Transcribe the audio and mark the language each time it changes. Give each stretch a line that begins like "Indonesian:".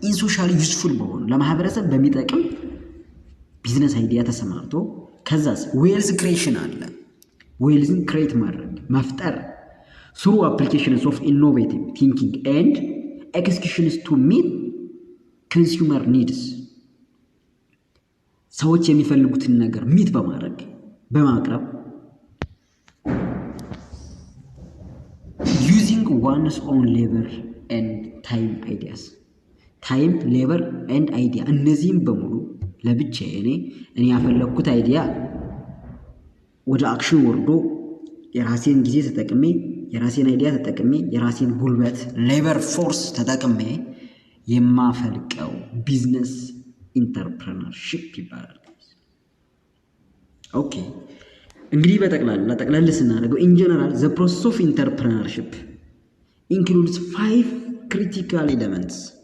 Amharic: ኢን ሶሻል ዩዝፉል በሆኑ ለማህበረሰብ በሚጠቅም ቢዝነስ አይዲያ ተሰማርቶ ከዛስ ዌልዝ ክሬሽን አለ። ዌልዝን ክሬት ማድረግ መፍጠር
English: through applications of innovative thinking and executions to meet consumer needs. ሰዎች የሚፈልጉትን ነገር ሚት በማድረግ በማቅረብ using one's own labor and time ideas. time, labor and idea
Amharic: እነዚህም በሙሉ ለብቻዬ እኔ ያፈለኩት አይዲያ ወደ አክሽን ወርዶ የራሴን ጊዜ ተጠቅሜ የራሴን አይዲያ ተጠቅሜ የራሴን ጉልበት ሌበር ፎርስ ተጠቅሜ የማፈልቀው ቢዝነስ ኢንተርፕረነርሺፕ ይባላል። ኦኬ። እንግዲህ ጠቅላላ ስናደርገው
English: ኢን ጀነራል ዘ ፕሮሰስ ኦፍ ኢንተርፕረነርሺፕ ኢንክሉድስ 5 ክሪቲካል ኤሌመንትስ።